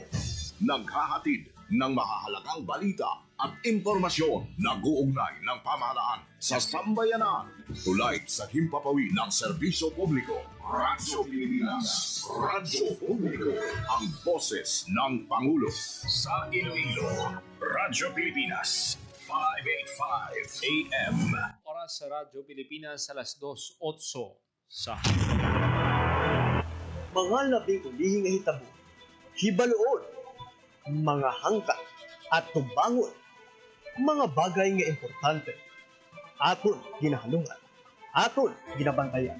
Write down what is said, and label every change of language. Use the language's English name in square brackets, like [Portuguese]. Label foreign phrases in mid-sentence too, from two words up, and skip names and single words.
[Filipino] Naghahatid ng mahahalagang balita at impormasyon na guugnay ng pamahalaan sa sambayanan. Tulad sa himpapawid ng serbisyo publiko. Radyo Pilipinas. Radyo Publiko. Ang boses ng Pangulo. Sa Iloilo, Radyo Pilipinas. 585 AM. Oras sa Radyo Pilipinas alas 2:08 sa [Hiligaynon] mga labing ulihing nga hitabo, hibaluon, mga hangkat at tubangon, mga bagay nga importante, aton ginahalungan, aton ginabantayan.